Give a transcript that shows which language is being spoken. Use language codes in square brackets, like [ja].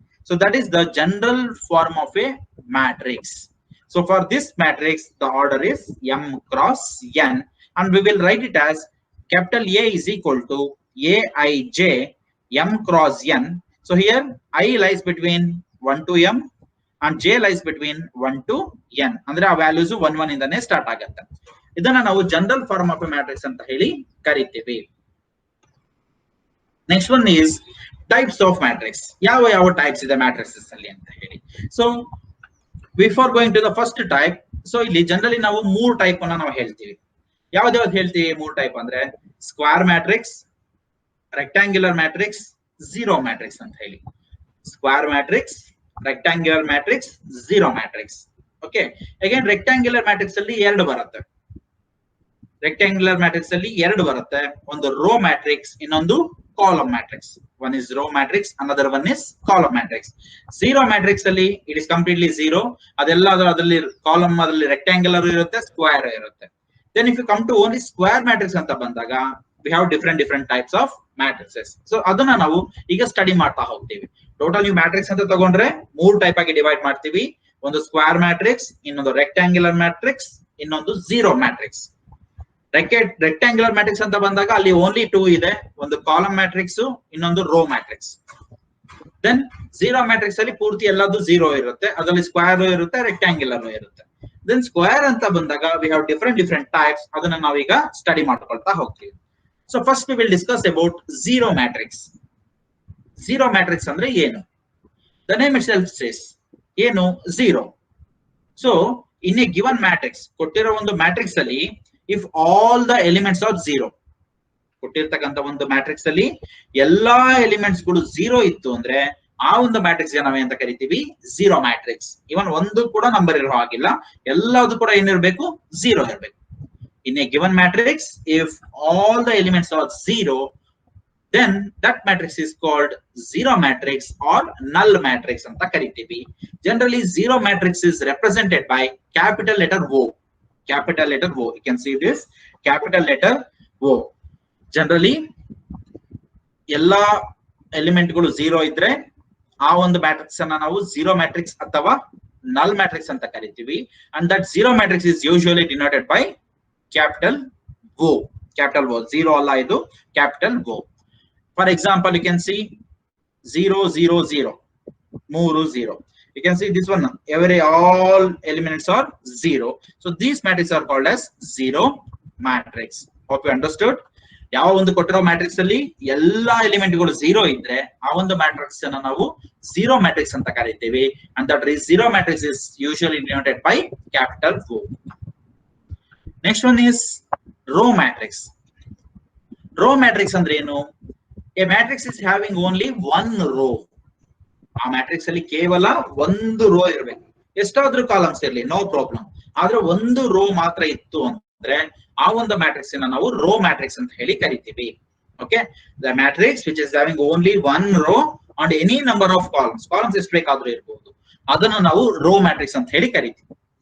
[en] So that is the general form of a matrix. So for this matrix, the order is M cross N, and we will write it as capital A is equal to Aij M cross N. So here I lies between 1 to M and J lies between 1 to N. [kn] ಅಂದ್ರೆ ಆ values 1 1 ಇಂದಾನೆ start ಆಗುತ್ತೆ. ಇದನ್ನ ನಾವು general form of A matrix ಅಂತ ಹೇಳಿ ಕರಿತೀವಿ. [en] Next one is types of matrix. [kn] ಯಾವ ಯಾವ ಟೈಪ್ಸ್ ಇದೆ ಮ್ಯಾಟ್ರಿಕ್ಸಸ್ ಅಲ್ಲಿ ಅಂತ ಹೇಳಿ. [en] so before going to the first type, [kn] so ಇಲ್ಲಿ ಜನರಲಿ ನಾವು 3 ಟೈಪ್ ಅನ್ನ ನಾವು ಹೇಳ್ತೀವಿ. ಯಾವ್ದಾವ್ದು ಹೇಳ್ತೀವಿ 3 ಟೈಪ್ ಅಂದ್ರೆ square matrix, rectangular matrix, zero matrix ಅಂತ ಹೇಳಿ. Square matrix, rectangular matrix, zero matrix. Okay, again rectangular matrix ಅಲ್ಲಿ 2 ಬರುತ್ತೆ. ರೆಕ್ಟಾಂಗ್ಯುಲರ್ ಮ್ಯಾಟ್ರಿಕ್ಸ್ ಅಲ್ಲಿ 2 ಬರುತ್ತೆ. ಒಂದು ರೋ ಮ್ಯಾಟ್ರಿಕ್ಸ್, ಇನ್ನೊಂದು column matrix. [en] One is row matrix, another one is column matrix. Zero matrix ಅಲ್ಲಿ it is completely zero. [kn] ಅದೆಲ್ಲ ಅದರಲ್ಲಿ column ಅದರಲ್ಲಿ ರೆಕ್ಟಾಂಗ್ಯುಲರ್ ಇರುತ್ತೆ, ಸ್ಕ್ವೇರ್ ಇರುತ್ತೆ. [en] Then if you come to only square matrix [kn] ಅಂತ ಬಂದಾಗ [en] we have different types of matrices. [kn] So ಅದನ್ನ ನಾವು ಈಗ ಸ್ಟಡಿ ಮಾಡ್ತಾ ಹೋಗ್ತೀವಿ. ಟೋಟಲ್ ನೀವು ಮ್ಯಾಟ್ರಿಕ್ಸ್ ಅಂತ ತಗೊಂಡ್ರೆ 3 ಟೈಪ್ ಆಗಿ ಡಿವೈಡ್ ಮಾಡ್ತೀವಿ. ಒಂದು ಸ್ಕ್ವೇರ್ ಮ್ಯಾಟ್ರಿಕ್ಸ್, ಇನ್ನೊಂದು ರೆಕ್ಟಾಂಗ್ಯುಲರ್ ಮ್ಯಾಟ್ರಿಕ್ಸ್, ಇನ್ನೊಂದು ಝೀರೋ ಮ್ಯಾಟ್ರಿಕ್ಸ್. ರೆಕ್ಟಾಂಗ್ಯುಲರ್ ಮ್ಯಾಟ್ರಿಕ್ಸ್ ಅಂತ ಬಂದಾಗ ಅಲ್ಲಿ ಓನ್ಲಿ 2 ಇದೆ. ಒಂದು ಕಾಲಮ್ ಮ್ಯಾಟ್ರಿಕ್ಸ್, ಇನ್ನೊಂದು rho matrix. Than zero matrix ಅಲ್ಲಿ ಪೂರ್ತಿ ಎಲ್ಲದು ಝೀರೋ ಇರುತ್ತೆ, ಅದರಲ್ಲಿ ಸ್ಕ್ವೇರ್ ಇರುತ್ತೆ, ರೆಕ್ಟಾಂಗ್ಯುಲರ್ ಇರುತ್ತೆ. ದೆನ್ ಸ್ಕ್ವೇರ್ ಅಂತ ಬಂದಾಗ [en] We have different types. [kn] ಅದನ್ನ ನಾವೀಗ ಸ್ಟಡಿ ಮಾಡ್ಕೊಳ್ತಾ ಹೋಗ್ತೀವಿ. [en] So first we will discuss about zero matrix. [kn] Zero matrix ಅಂದ್ರೆ ಏನು? [en] the name itself says [kn] ಏನು zero. [en] so in a given matrix, [kn] ಕೊಟ್ಟಿರೋ ಒಂದು ಮ್ಯಾಟ್ರಿಕ್ಸ್ ಅಲ್ಲಿ [en] if all the elements are zero, [kn] ಕೊಟ್ಟಿರ್ತಕ್ಕಂಥ ಒಂದು ಮ್ಯಾಟ್ರಿಕ್ಸ್ ಅಲ್ಲಿ ಎಲ್ಲಾ ಎಲಿಮೆಂಟ್ಸ್ ಗಳು ಝೀರೋ ಇತ್ತು ಅಂದ್ರೆ ಆ ಒಂದು ಮ್ಯಾಟ್ರಿಕ್ಸ್ ನಾವೇ ಅಂತ ಕರಿತೀವಿ ಝೀರೋ ಮ್ಯಾಟ್ರಿಕ್ಸ್. ಇವನ್ ಒಂದು ಕೂಡ ನಂಬರ್ ಇರೋ ಹಾಗಿಲ್ಲ, ಎಲ್ಲದು ಕೂಡ ಏನಿರಬೇಕು ಝೀರೋ ಇರಬೇಕು. [en] in a given matrix if all the elements are zero, then that matrix is called zero matrix or null matrix [kn] ಅಂತ ಕರಿತೀವಿ. [en] Generally zero matrix is represented by capital letter O. Capital letter O. You can see this capital letter O. [kn] Generally, ಎಲ್ಲಾ element ಗಳು zero ಇದ್ರೆ ಆ ಒಂದು matrix ಅನ್ನ ನಾವು zero matrix ಅಥವಾ ನಲ್ ಮ್ಯಾಟ್ರಿಕ್ಸ್ ಅಂತ ಕರಿತೀವಿ. [en] And that zero matrix is usually denoted by capital O. Capital O. [kn] Zero ಅಲ್ಲ, ಇದು [en] Capital O. For example, you can see 0 0 0, 3 0. You can see this one, all elements are zero. So these matrices are called as zero matrix. Hope you understood. [kn] ಯಾವ ಒಂದು ಕೊಟ್ಟಿರೋ matrix ಅಲ್ಲಿ ಎಲ್ಲಾ element ಗಳು zero ಇದ್ರೆ ಆ ಒಂದು ಮ್ಯಾಟ್ರಿಕ್ಸ್ ಅನ್ನು ನಾವು ಝೀರೋ ಮ್ಯಾಟ್ರಿಕ್ಸ್ ಅಂತ ಕರಿತೀವಿ. [en] and that is zero matrix is usually denoted by capital O. Next one is row matrix. [kn] Row matrix ಅಂದ್ರೆ ಏನು? [en] A matrix is having only one row. [kn] ಆ ಮ್ಯಾಟ್ರಿಕ್ಸ್ ಅಲ್ಲಿ ಕೇವಲ ಒಂದು ರೋ ಇರಬೇಕು. ಎಷ್ಟಾದ್ರೂ ಕಾಲಮ್ಸ್ ಇರಲಿ, [en] No problem. [kn] ಆದ್ರೆ ಒಂದು ರೋ ಮಾತ್ರ ಇತ್ತು ಅಂದ್ರೆ ಆ ಒಂದು ಮ್ಯಾಟ್ರಿಕ್ಸ್ ನಾವು ರೋ ಮ್ಯಾಟ್ರಿಕ್ಸ್ ಅಂತ ಹೇಳಿ ಕರಿತೀವಿ. [en] okay, the matrix which is having only one row and any number of columns, [kn] columns ಎಷ್ಟು ಬೇಕಾದ್ರೂ ಇರಬಹುದು, ಅದನ್ನು ನಾವು ರೋ ಮ್ಯಾಟ್ರಿಕ್ಸ್ ಅಂತ ಹೇಳಿ ಕರಿತೀವಿ.